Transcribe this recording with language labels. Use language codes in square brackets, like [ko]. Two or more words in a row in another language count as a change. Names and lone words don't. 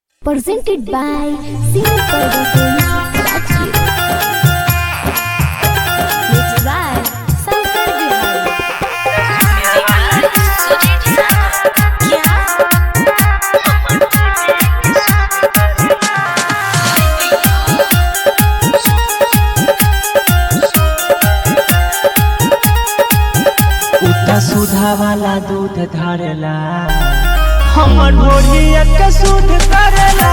[en] presented by Singer Parvati Rajgir. Mixed by Shankar Vihari. [bho] उता सुधा वाला दूध धरला हमर ढोलिया के शुद्ध करेला।